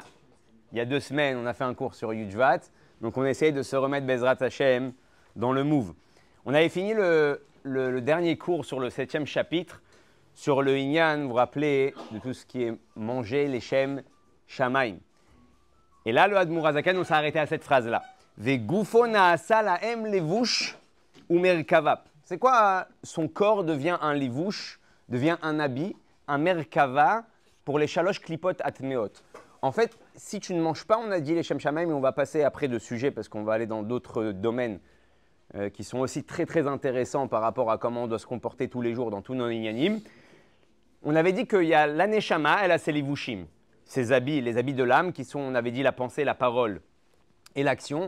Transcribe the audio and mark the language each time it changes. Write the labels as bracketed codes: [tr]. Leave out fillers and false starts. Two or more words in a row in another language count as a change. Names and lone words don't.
[fr] Il y a 2 semaines, on a fait un cours sur Yudjvat. Donc on essaye de se remettre [he] בעזרת השם [fr] dans le move. On avait fini le dernier cours sur le 7e chapitre, sur le Inyan, vous vous rappelez, de tout ce qui est manger, les [he] שם, שמים. [fr] Et là, le [he] אדמו״ר הזקן, [fr] on s'est arrêté à cette phrase-là. [he] וגופו נעשה להם לבוש ומרכבה. [fr] C'est quoi son corps devient un levush, devient un habit, un merkava pour les [he] שלוש קליפות הטמאות. [fr] En fait, si tu ne manges pas, on a dit les [he] שם שמים, [fr] mais on va passer après de sujets parce qu'on va aller dans d'autres domaines qui sont aussi très très intéressants par rapport à comment on doit se comporter tous les jours dans tous nos inyanim. On avait dit qu'il y a l'aneshama, elle a ses levushim, ses habits, les habits de l'âme qui sont, on avait dit, la pensée, la parole et l'action.